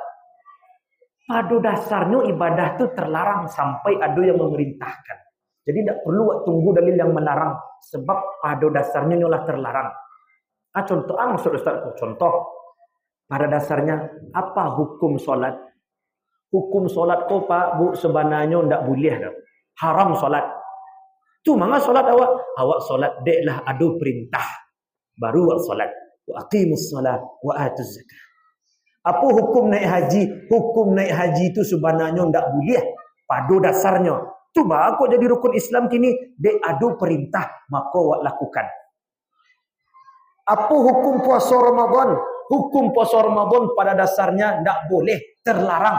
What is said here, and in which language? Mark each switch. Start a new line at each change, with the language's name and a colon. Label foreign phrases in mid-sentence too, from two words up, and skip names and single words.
Indonesian: Pada dasarnya ibadah itu terlarang sampai ada yang memerintahkan. Jadi tidak perlu tunggu dalil yang melarang. Sebab pada dasarnya nyolah terlarang. Contoh, maksud Ustaz, contoh. Pada dasarnya, apa hukum solat? Hukum solat kok Pak, Bu, sebenarnya tidak boleh dah.
Minangkabau: Haram solat. Tu mana solat awak? Awak solat, deklah ada perintah. Baru awak solat.
Arabic: وأقيموا الصلاة وآتوا الزكاة.
Indonesian: Apa hukum naik haji? Hukum naik haji itu sebenarnya tidak boleh. Pada dasarnya.
Minangkabau: Tu bah kok jadi rukun Islam kini, dek ada perintah, maka awak lakukan.
Indonesian: Apa hukum puasa Ramadan? Hukum puasa Ramadan pada dasarnya tidak boleh, terlarang.